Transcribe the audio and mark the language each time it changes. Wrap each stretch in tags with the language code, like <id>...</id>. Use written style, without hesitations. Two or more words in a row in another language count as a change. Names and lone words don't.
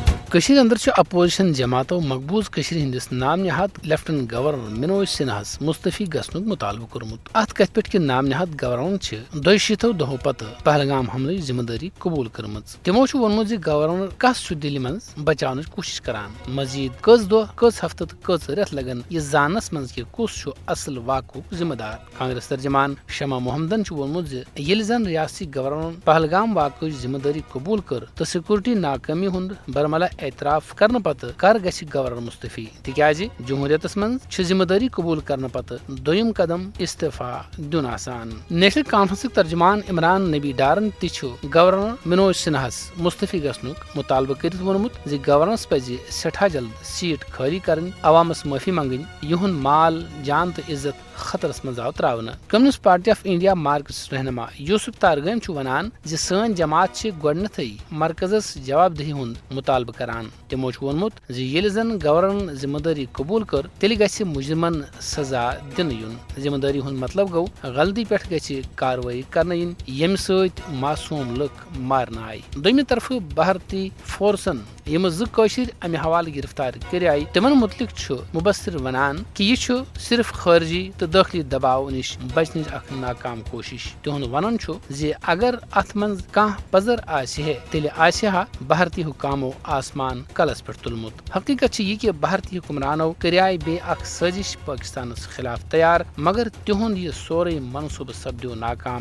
<ks>کشیر اندر چھ اپوزیشن جماعتو مقبوض کشیر ہندس نام نہاد</ks> <en>Lieutenant Governor</en> <ks>منوج سنہاس مستعفی گھنک مطالبہ کورمت. ات کتھ پہ کہ نام نہاد گورنر چھ 200 دہو پتہ پہلگام حملہ ذمہ داری قبول کرم. تمو وونمت زِ گورنر کس چھ دلہ من بچاونچ کوشش کران. مزید کٔژ دۄہ کٔژ ہفتہٕ تہٕ کٔژ رٮ۪تھ لگن یہ زانس من کہ کس چھ اصل واقعک ذمہ دار. کانگریس ترجمان شمع محمدن چھ وونمت زِ ییٚلہِ زن ریاستی گورنر پہلگام واقعٕچ ذمہ داری قبول کر تو سیکورٹی ناکٲمی ہند برملا اعتراف کرنے پتہ کر گژھِ گورنر مستعفی تکیازِ جمہوریتس من چھ ذمہ داری قبول کرنے پتہ دویم قدم استعفا دن آسان. نیشنل کانفرنسک ترجمان عمران نبی ڈارن تہ چھ گورنر منوج سنہاس مستعفی گھنک مطالبہ کرت وونمت زِ گورنرس پزِ سٹھاہ جلد سیٹ خٲلی کرٕنۍ عوامس معافی منگٕنۍ یہند مال جان تو عزت خطرس من آو تراونہٕ. کمیونسٹ پارٹی آف انڈیا مارکس رہنما یوسف تارگام چھ ونان زِ سٲنۍ جماعت چھ گۄڈنیتھٕے مرکزس جواب دہی ہند مطالبہ کران. تمو چھ وونمت زِ ییٚلہِ زن گورنرن ذمہ داری قبول کر تیٚلہِ گژھِ مجرمن سزا دنہٕ یُن. ذمہ داری ہند مطلب گوٚو غلطی پٮ۪ٹھ گژھِ کاروٲیی کرنہٕ یِنۍ ییٚمہِ سۭتۍ معصوم لُکھ مارنہٕ آیہِ. دوٚیمہِ طرفہٕ بھارتی فورسن یم قٲشِر امہِ حوالہٕ گرفتار کریاے تمن متعلق چھ مبصر ونان کہ یہ چھ صرف خارجی تو داخلی دباؤ نش بچنچ اخ ناکام کوشش. تہند ونن چھ زِ اگر ات من کانٛہہ پزر آسہِ ہے تیٚلہِ آسہِ ہا بھارتی حکامو آسمان کلس پٮ۪ٹھ تُلمُت. حقیقت چھ یہ کہ بھارتی حکمرانو کریاے بیٚیہِ اکھ سٲزش پاکستانس خلاف تیار مگر تہند یہ سورُے منصوبہٕ سپدیو ناکام.</ks>